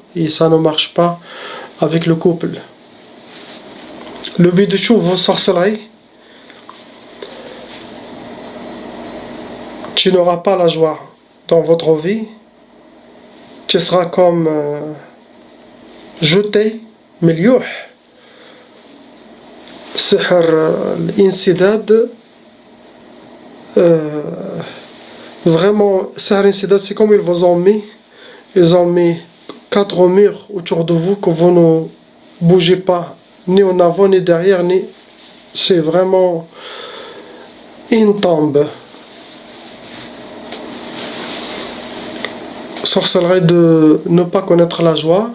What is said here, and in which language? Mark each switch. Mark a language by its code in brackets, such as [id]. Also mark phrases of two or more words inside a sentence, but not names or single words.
[fr] Et ça ne marche pas avec le couple. Le but de toutes vos sorcelleries, tu n'auras pas la joie dans votre vie. Tu seras comme jeté, [ar] مليوح. سحر الانسداد, vraiment, سحر الانسداد, [fr] c'est comme ils vous ont mis. Ils ont mis 4 murs autour de vous que vous ne bougez pas, ni en avant, ni derrière, ni... C'est vraiment une tombe. Sorcellerie de ne pas connaître la joie.